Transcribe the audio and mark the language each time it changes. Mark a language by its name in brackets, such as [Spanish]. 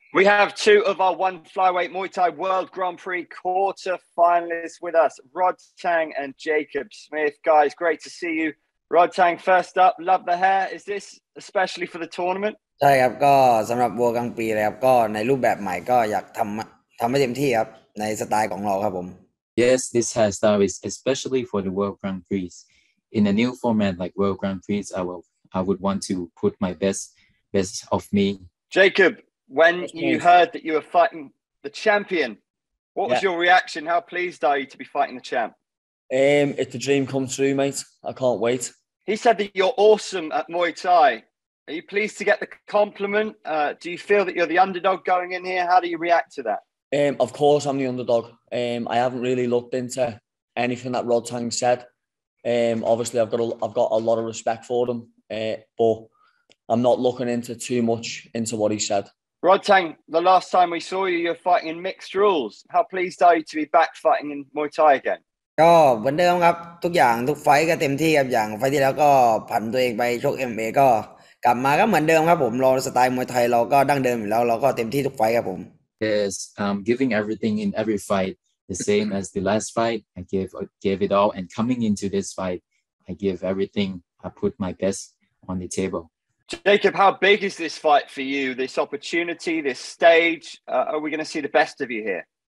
[English] We have two of our one flyweight Muay Thai World Grand Prix quarter-finalists with us, Rodtang and Jacob Smith. Guys, great to see you. Rodtang, first up, love the hair. Is this especially for the tournament? [Thai] ใช่ครับก็สำหรับวัวกลางปีเลยครับก็ในรูปแบบใหม่ก็อยากทำให้เต็มที่ครับในสไตล์ของเราครับผม [English] Yes, this hairstyle is especially for the World Grand Prix. In a new format like World Grand Prix, I would want to put my best of me. Jacob, when you heard that you were fighting the champion, what was your reaction? How pleased are you to be fighting the champ? It's a dream come true, mate. I can't wait. He said that you're awesome at Muay Thai. Are you pleased to get the compliment? Do you feel that you're the underdog going in here? How do you react to that? Of course, I'm the underdog. I haven't really looked into anything that Rodtang said. Obviously, I've got a lot of respect for him, but I'm not looking into too much into what he said. Rodtang, the last time we saw you, you're fighting in mixed rules. How pleased are you to be back fighting in Muay Thai again? [Thai] ก็เหมือนเดิมครับทุกอย่างทุกไฟต์ก็เต็มที่ครับอย่างไฟต์ที่แล้วก็ผันตัวเองไปชก MMA ก็กลับมาก็เหมือนเดิมครับผมเราสไตล์มวยไทยเราก็ดั้งเดิมอยู่แล้วเราก็เต็มที่ทุกไฟต์ครับผม [English] Yes, giving everything in every fight, the same as the last fight. I gave it all, and coming into this fight, I give everything. I put my best on the table. Jacob, how big is this fight for you? This opportunity, this stage? Are we going to see the best of you here?